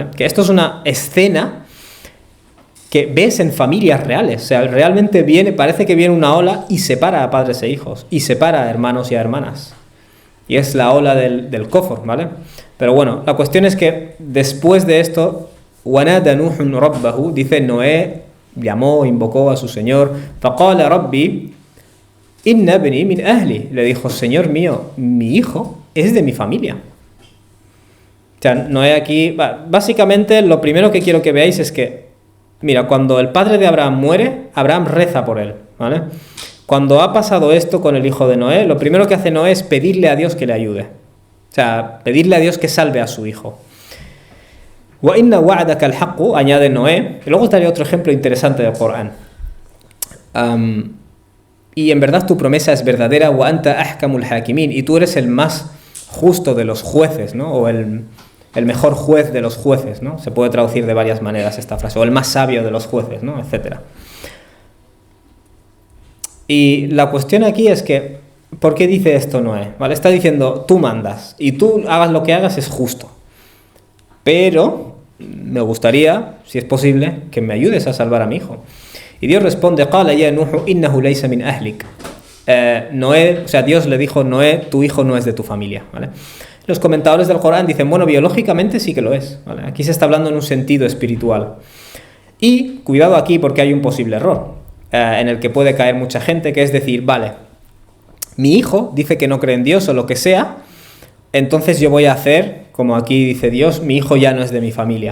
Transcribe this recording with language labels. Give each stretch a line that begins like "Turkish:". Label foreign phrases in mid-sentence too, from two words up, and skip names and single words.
Spanish: Que esto es una escena que ves en familias reales. O sea, realmente parece que viene una ola y separa a padres e hijos, y separa a hermanos y a hermanas. Y es la ola del Kufr, ¿vale? Pero bueno, la cuestión es que después de esto,
Arabic: وَنَادَ نُوحٌ رَبَّهُ,
Spanish: dice Noé, llamó, invocó a su Señor,
Arabic: فَقَالَ رَبِّي إِنَّ ابْنِي مِنْ أَهْلِي,
Spanish: le dijo, Señor mío, mi hijo es de mi familia. O sea, Noé aquí, básicamente lo primero que quiero que veáis es que, mira, cuando el padre de Abraham muere, Abraham reza por él, ¿vale? Cuando ha pasado esto con el hijo de Noé, lo primero que hace Noé es pedirle a Dios que le ayude. O sea, pedirle a Dios que salve a su hijo.
Arabic: وَإِنَّ وَعْدَكَ الْحَقُّ,
Spanish: añade Noé. Y luego os daré otro ejemplo interesante del Corán. Y en verdad tu promesa es verdadera.
Arabic: وَأَنْتَ أَحْكَمُ الْحَاكِمِينَ,
Spanish: y tú eres el más justo de los jueces, ¿no? O el mejor juez de los jueces, ¿no? Se puede traducir de varias maneras esta frase. O el más sabio de los jueces, ¿no? Etcétera. Y la cuestión aquí es que, ¿por qué dice esto Noé? ¿Vale? Está diciendo, tú mandas, y tú hagas lo que hagas es justo. Pero me gustaría, si es posible, que me ayudes a salvar a mi hijo. Y Dios responde,
Arabic: قَالَ يَا نُوحُ إِنَّهُ لَيْسَ مِنْ أَهْلِكَ.
Spanish: Noé, o sea, Dios le dijo, Noé, tu hijo no es de tu familia, ¿vale? Los comentadores del Corán dicen, bueno, biológicamente sí que lo es, ¿vale? Aquí se está hablando en un sentido espiritual. Y cuidado aquí porque hay un posible error. En el que puede caer mucha gente, que es decir, vale, mi hijo dice que no cree en Dios o lo que sea, entonces yo voy a hacer, como aquí dice Dios, mi hijo ya no es de mi familia.